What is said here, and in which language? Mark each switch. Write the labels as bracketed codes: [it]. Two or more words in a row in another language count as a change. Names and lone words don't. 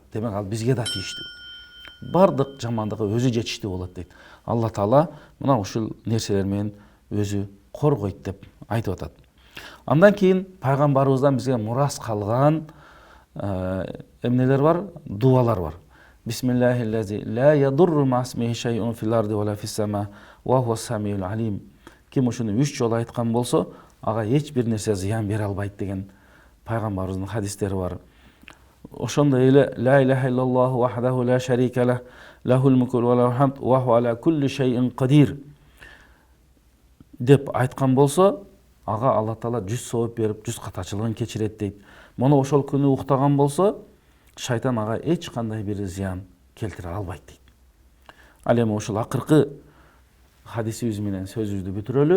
[ky] Демек ал бизге да тийиштүү. Бардык жамандыгы өзү жетиштүү болот дейт. Алла Таала мына ушул нерселер менен өзү коргойт деп айтып атат. Андан кийин пайгамбарыбыздан бизге мурас калган эмнелер бар? Дуалар бар. [ar] بسم الله الذي لا يضر مع اسمه شيء في الأرض ولا في السماء وهو السميع العليم. [ky] Ким ушуну 3 жолу айткан болсо, ага эч бир нерсе зыян бере албайт деген пайгамбарыбыздын хадистери бар. Ошондой эле [ar] لا إله إلا الله وحده لا شريك له له الملك وله الحمد وهو على كل شيء قدير [ky] деп айткан болсо, ага Алла Таала 100 сооп берип, 100 катачылыгын кечирет дейт. Муну ошол күнү уктаган болсо, шайтан ага эч кандай бир зыян келтире албайт дейт. Ал эми ушул акыркы хадисибиз менен сөзүбүздү бүтүрөлү.